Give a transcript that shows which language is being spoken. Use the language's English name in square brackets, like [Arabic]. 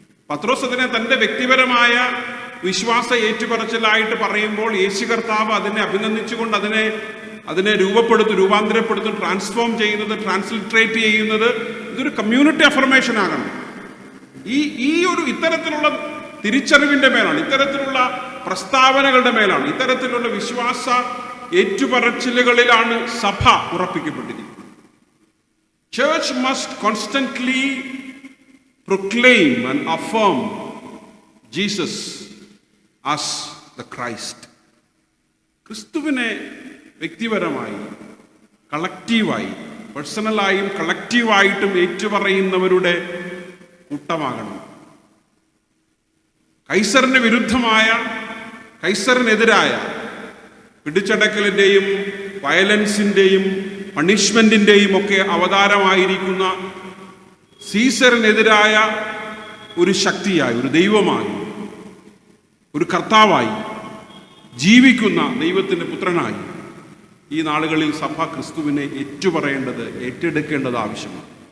[Malayalam] പത്രോസ് അതിനെ തന്റെ വ്യക്തിപരമായ വിശ്വാസ ഏറ്റുപറച്ചിലായിട്ട് പറയുമ്പോൾ യേശു കർത്താവ് അതിനെ അഭിനന്ദിച്ചുകൊണ്ട് അതിനെ രൂപാന്തരപ്പെടുത്തും, ട്രാൻസ്ഫോം ചെയ്യുന്നത്, ട്രാൻസ്ലിട്രേറ്റ് ചെയ്യുന്നത് ഇതൊരു കമ്മ്യൂണിറ്റി അഫർമേഷൻ ആകണം. ഈ ഒരു ഇത്തരത്തിലുള്ള തിരിച്ചറിവിന്റെ മേലാണ്, ഇത്തരത്തിലുള്ള പ്രസ്താവനകളുടെ മേലാണ്, ഇത്തരത്തിലുള്ള വിശ്വാസ ഏറ്റുപറച്ചിലുകളിലാണ് സഭ ഉറപ്പിക്കപ്പെട്ടിരിക്കുന്നത്. [English] Church must constantly proclaim and affirm Jesus as the Christ. [Malayalam] ക്രിസ്തുവിനെ വ്യക്തിപരമായി, കളക്റ്റീവായി, പേഴ്സണലായും കളക്റ്റീവായിട്ടും ഏറ്റുപറയുന്നവരുടെ കൂട്ടമാകണം. കൈസറിന് വിരുദ്ധമായ, കൈസറിനെതിരായ പിടിച്ചടക്കലിൻ്റെയും വയലൻസിൻ്റെയും പണിഷ്മെൻറ്റിൻ്റെയും ഒക്കെ അവതാരമായിരിക്കുന്ന സീസറിനെതിരായ ഒരു ശക്തിയായി, ഒരു ദൈവമായി, ഒരു കർത്താവായി ജീവിക്കുന്ന ദൈവത്തിൻ്റെ പുത്രനായി ഈ നാളുകളിൽ സഭ ക്രിസ്തുവിനെ ഏറ്റുപറയേണ്ടത്, ഏറ്റെടുക്കേണ്ടത് ആവശ്യമാണ്.